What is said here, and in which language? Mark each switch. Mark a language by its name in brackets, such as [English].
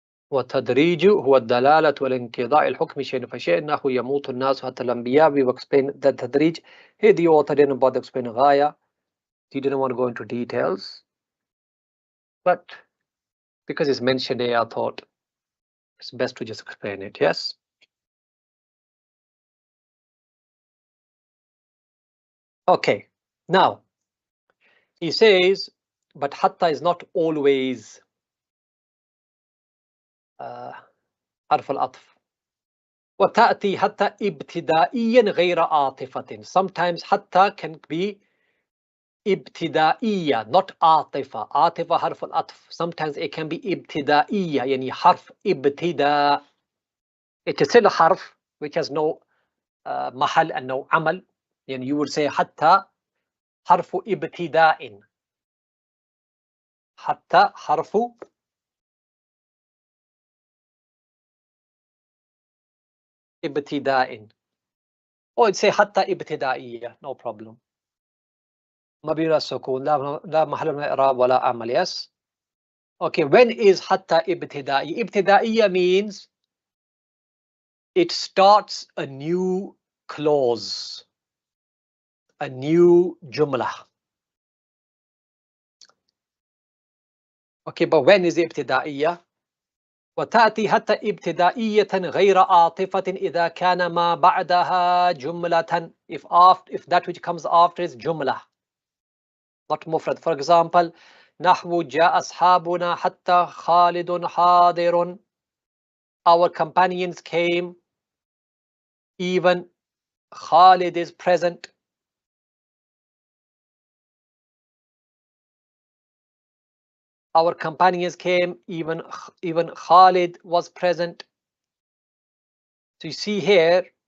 [Arabic] والتدريج هو الدلالة والانقضاء الحكم شيء فشيء نحو يموت الناس حتى الأنبياء. [English] We explain the تدريج. Here the author didn't bother explaining غاية. He didn't want to go into details. But because it's mentioned here, I thought it's best to just explain it. Yes. Okay. Now he says, but hatta is not always حرف العطف. [Arabic] وتأتي حتى ابتدائيا غير عاطفة. [English] Sometimes حتى can be ابتدائية, not عاطفة. [Arabic] عاطفة حرف العطف. [English] Sometimes it can be [Arabic] ابتدائية, يعني حرف ابتداء. [English] It is still a حرف which has no محل and no عمل. [Arabic] يعني [English] you would say [Arabic] حتى حرف ابتداء. حتى حرف ابتداء. [English] Or say حتى ابتدائية, no problem. [Arabic] مبني السكون, لا محل من الإعراب ولا عمل. [English] Yes. Okay, when is حتى ابتدائي? ابتدائية means it starts a new clause, a new jumla. Okay, but when is ابتدائية? [Arabic] وتأتي حتى ابتدائية غير عاطفة إذا كان ما بعدها جملة. [English] If that which comes after is جملة, not مفرد. For example, [Arabic] نحو جاء أصحابنا حتى خالد حاضر. [English] Our companions came, even Khalid is present. Our companions came, even Khalid was present. So you see here,